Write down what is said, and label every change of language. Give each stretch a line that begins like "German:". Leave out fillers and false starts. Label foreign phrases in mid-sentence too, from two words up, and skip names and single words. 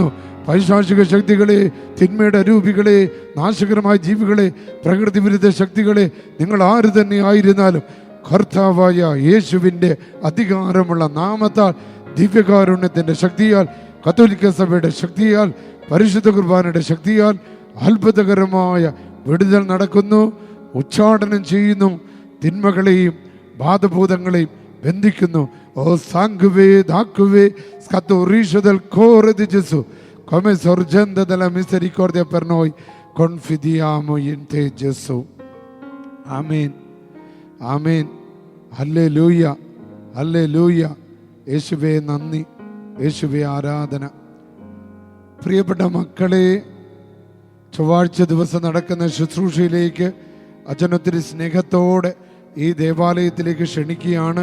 Malayalam: പൈശാചിക ശക്തികളെ, തിന്മയുടെ അരൂപികളെ, നാശകരമായ ജീവികളെ, പ്രകൃതി വിരുദ്ധ ശക്തികളെ, നിങ്ങൾ ആര് തന്നെ ആയിരുന്നാലും കർത്താവായ യേശുവിൻ്റെ അധികാരമുള്ള നാമത്താൽ, ദിവ്യകാരുണ്യത്തിൻ്റെ ശക്തിയാൽ, കത്തോലിക്ക സഭയുടെ ശക്തിയാൽ, പരിശുദ്ധ കുർബാനയുടെ ശക്തിയാൽ അത്ഭുതകരമായ വിടുതൽ നടക്കുന്നു. ഉച്ചാടനം ചെയ്യുന്നു. തിന്മകളെയും ബാധഭൂതങ്ങളെയും ബന്ധിക്കുന്നു.
Italian: O sangue d'acqua scaturisti dal cuore di Gesù come sorgente della misericordia per noi confidiamo in te Gesù.
Malayalam: ആമേൻ, ആമേൻ. ഹല്ലേലൂയ, ഹല്ലേലൂയ. യേശുവേ നന്ദി, യേശുവേ ആരാധന. പ്രിയപ്പെട്ട മക്കളെ, ചൊവ്വാഴ്ച ദിവസം നടക്കുന്ന ശുശ്രൂഷയിലേക്ക് അച്ഛനൊത്തിരി സ്നേഹത്തോടെ ഈ ദേവാലയത്തിലേക്ക് ക്ഷണിക്കുകയാണ്.